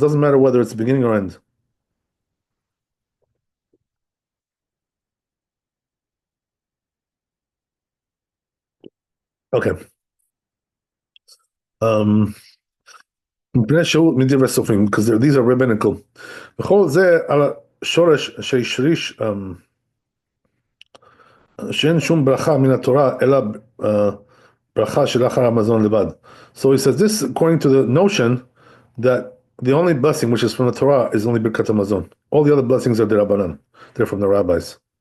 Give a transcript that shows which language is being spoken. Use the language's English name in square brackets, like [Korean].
[English] Doesn't matter whether it's beginning or end. Okay. Because these are rabbinical. [Hebrew] וכל זה על השורש שהשריש שאין שום ברכה מן התורה אלא ברכה שלאחר המזון לבד. [English] So he says this according to the notion that the only blessing which is from the Torah is only birkat hamazon. All the other blessings are derabanan. They're from the rabbis.